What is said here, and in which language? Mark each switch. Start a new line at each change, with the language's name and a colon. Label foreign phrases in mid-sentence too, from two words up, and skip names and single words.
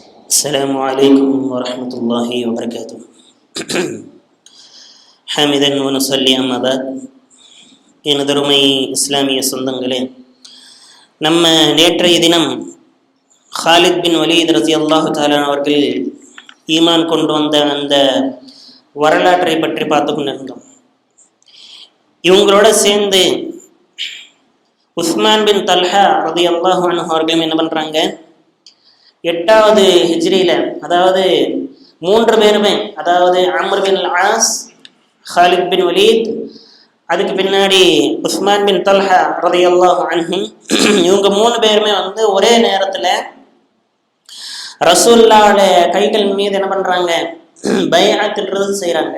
Arabic: السلام عليكم ورحمة الله وبركاته حامدا ونصلي أما بعد
Tamil: எனதருமை இஸ்லாமிய சொந்தங்களே, நம்ம நேற்றைய தினம் ஹாலித் பின் வலீத்
Arabic: رضي الله تعالى
Tamil: அவர்கள் ஈமான் கொண்டு வந்த அந்த வரலாற்றை பற்றி பார்த்து கொண்டிருந்தோம். இவங்களோட சேர்ந்து உஸ்மான் பின் தல்ஹா
Arabic: رضي الله عنه
Tamil: அவர்கள் என்ன பண்ணுறாங்க, 8வது ஹிஜ்ரியில், அதாவது 3 பேருமே, அதாவது அம்ர் பின் ஆஸ், ஹாலித் பின் வலீத், அதுக்கு பின்னாடி உஸ்மான் பின் தல்ஹா
Arabic: رضي الله عنه,
Tamil: இவங்க 3 பேருமே ஒரே நேரத்தில் ரசூலுல்லாஹ்வுடைய கைகள் மீது என்ன பண்ணுறாங்க, பைஅத் செய்கிறாங்க.